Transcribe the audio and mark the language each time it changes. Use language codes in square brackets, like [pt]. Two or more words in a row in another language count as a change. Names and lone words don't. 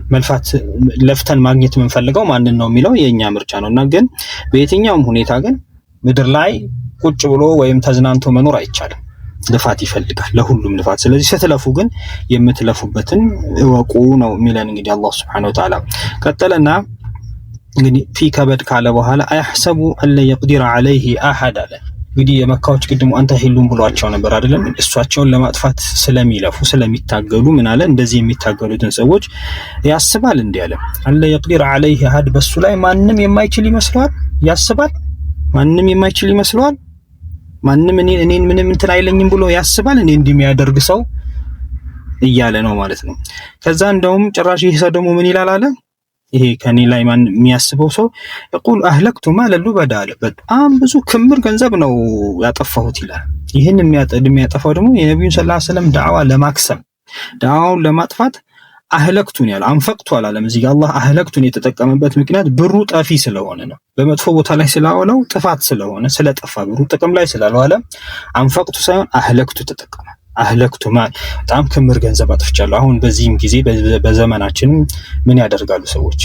[am] ለፍተን ማግኘት የምንፈልገው ማንን ነው የሚለው የኛ ምርጫ ነውና ግን በየትኛውም ሁኔታ ግን ምድር ላይ ቁጭ ብሎ ወይም ተዝናንቶ መኖር አይቻልም። ልፋት ይፈልጋል፣ ለሁሉም ልፋት። ስለዚህ ስትለፉ ግን የምትለፉበትን እወቁ ነው የሚለን እንግዲህ አላህ [ar] سبحانه وتعالى። [am] ቀጠለና እንግዲህ [ar] في كبد [am] ካለ በኋላ አያህሰቡ አለ [ar] يقدر عليه احد [am] አለ። እንግዲህ የመካዎች ቅድሙ አንተ ሂሉን ብሏቸው ነበር አይደለም? እሷቸውን ለማጥፋት ስለሚለፉ ስለሚታገሉ ምን አለ? እንደዚህ የሚታገሉትን ሰዎች ያስባል እንዴ አለ። አለ [ar] يقدر عليه احد [am] በሱ ላይ ማንም የማይችል ይመስለዋል። ያስባል ማንም የማይችል ይመስለዋል። ማንም እኔን ምንም እንትን አይለኝም ብሎ ያስባል እኔ እንደሚያደርግ ሰው እያለ ነው ማለት ነው። ከዛ እንደውም ጭራሽ ይሄ ሰው ደግሞ ምን ይላል አለ? ይሄ ከኔ ላይ ማን የሚያስበው ሰው [ar] يقول اهلكت مال لبد [am] አለ። በጣም ብዙ ክምር ገንዘብ ነው ያጠፋሁት ይላል። ይሄን የሚያጠፋው ደግሞ የነብዩ [ar] صلى الله عليه وسلم [am] ዳዕዋ ለማክሰም ዳዕዋውን ለማጥፋት አህለክቱን ያለው አንፈቅቱ አላለም። እዚህ ጋር አላህ አህለክቱን የተጠቀመበት ምክንያት ብሩ ጠፊ ስለሆነ ነው። በመጥፎ ቦታ ላይ ስላዋለው ጥፋት ስለሆነ ስለጠፋ ብሩ ጥቅም ላይ ስላልዋለ አንፈቅቱ ሳይሆን አህለክቱ ተጠቀመ። አህለክቱ በጣም ክምር ገንዘብ አጥፍቻለሁ። አሁን በዚህም ጊዜ በዘመናችን ምን ያደርጋሉ ሰዎች?